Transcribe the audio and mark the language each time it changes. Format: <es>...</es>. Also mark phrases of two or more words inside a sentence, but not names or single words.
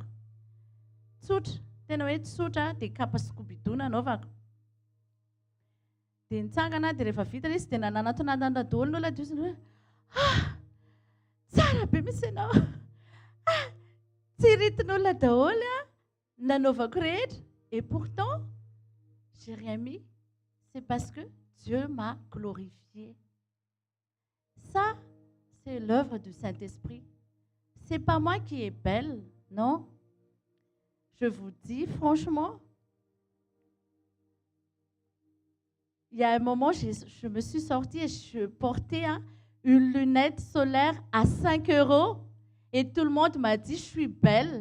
<mg>Tsotra, tena hoe tsotra dia kapa Scooby-Doo nanaovako. Dia nitsangana dia rehefa vita izy dia nanantonana daholo ny olona dia hoe tsara be mihitsy ianao. Tsy ritin'olona daholo nanaovako rehetra.</mg> <fr>Et pourtant, j'ai rien mis. C'est parce que Dieu m'a glorifié. Ça, c'est l'œuvre du Saint-Esprit. C'est pas moi qui est belle, non. Je vous dis franchement, il y a un moment, je me suis sortie et je portais une lunette solaire à 5 € et tout le monde m'a dit je suis belle.</fr>